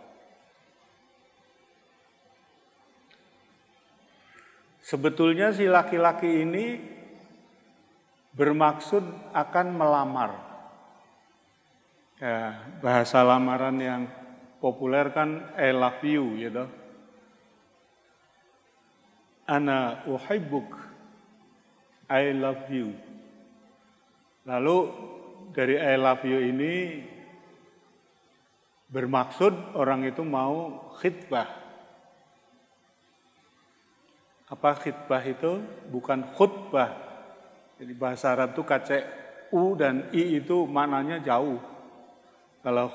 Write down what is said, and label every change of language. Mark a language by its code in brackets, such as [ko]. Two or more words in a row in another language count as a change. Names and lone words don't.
[id] Sebetulnya si laki-laki ini bermaksud akan melamar. Ya, bahasa lamaran yang populer kan [en] I love you, [id] gitu. [ar] أنا أحبك, [en] I love you. [id] Lalu dari [en] I love you [id] ini bermaksud orang itu mau khitbah. Apa khitbah itu? Bukan khutbah. Jadi bahasa Arab itu kacek U dan I itu maknanya jauh.